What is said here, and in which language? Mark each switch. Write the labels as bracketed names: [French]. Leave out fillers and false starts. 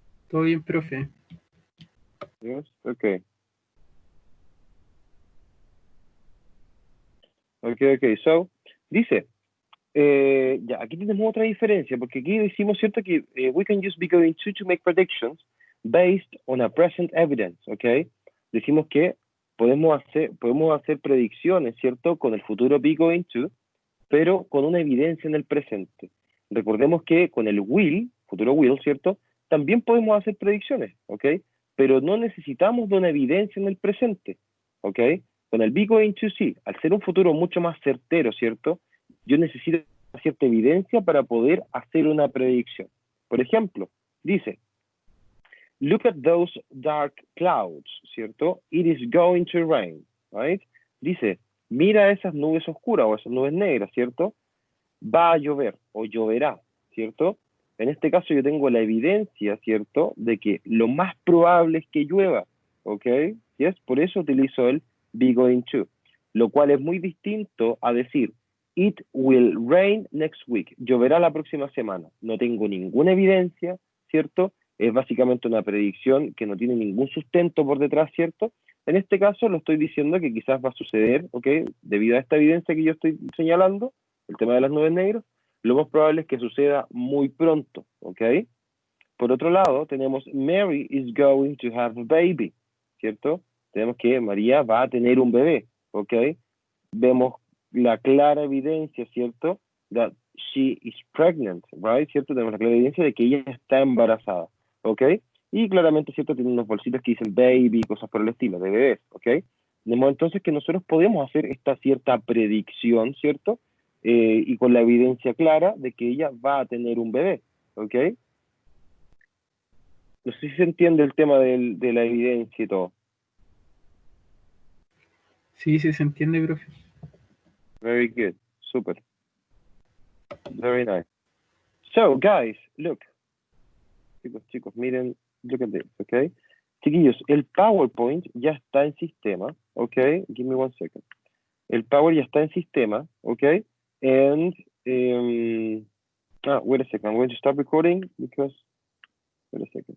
[Spanish] Todo bien, profe. [English] yes? Ok. Ok. [Spanish] So, dice, ya, aquí tenemos otra diferencia, porque aquí decimos, ¿cierto? [English] Que we can use be going to make predictions based on a present evidence, ¿ok? [Spanish] Decimos que podemos hacer predicciones, ¿cierto? Con el futuro be going to, pero con una evidencia en el presente. Recordemos que con el will, futuro will, ¿cierto? También podemos hacer predicciones, ¿ok? Pero no necesitamos de una evidencia en el presente, ¿ok? Con el be going to sí, al ser un futuro mucho más certero, ¿cierto? Yo necesito cierta evidencia para poder hacer una predicción. Por ejemplo, dice, [English] look at those dark clouds, [Spanish] ¿cierto? [English] It is going to rain, right? [Spanish] Dice, mira esas nubes oscuras o esas nubes negras, ¿cierto? Va a llover o lloverá, ¿cierto? En este caso yo tengo la evidencia, ¿cierto? De que lo más probable es que llueva. ¿ok? Yes, por eso utilizo el be going to, lo cual es muy distinto a decir [English] it will rain next week, [Spanish] lloverá la próxima semana. No tengo ninguna evidencia, ¿cierto? Es básicamente una predicción que no tiene ningún sustento por detrás, ¿cierto? En este caso lo estoy diciendo que quizás va a suceder, ¿ok? Debido a esta evidencia que yo estoy señalando, el tema de las nubes negras, lo más probable es que suceda muy pronto, ¿ok? Por otro lado, tenemos [English] Mary is going to have a baby, [Spanish] ¿cierto? Tenemos que María va a tener un bebé, ¿ok? Vemos la clara evidencia, ¿cierto? [English] That she is pregnant, right? [Spanish] ¿Cierto? Tenemos la clara evidencia de que ella está embarazada, ¿ok? Y claramente, ¿cierto? Tiene unos bolsitos que dicen baby, cosas por el estilo, de bebés, ¿ok? Vemos entonces que nosotros podemos hacer esta cierta predicción, ¿cierto? Y con la evidencia clara de que ella va a tener un bebé, ¿ok? No sé si se entiende el tema de la evidencia y todo. Sí, sí se entiende, profe. [English] Very good. Super. Very nice. So, guys, look. [Spanish] Chicos, miren, [English] look at this, okay? [Spanish] Chiquillos, el PowerPoint ya está en sistema, okay? [English] Give me one second. [Spanish] El Power ya está en sistema, okay? [English] And, wait a second. I'm going to stop recording because, wait a second.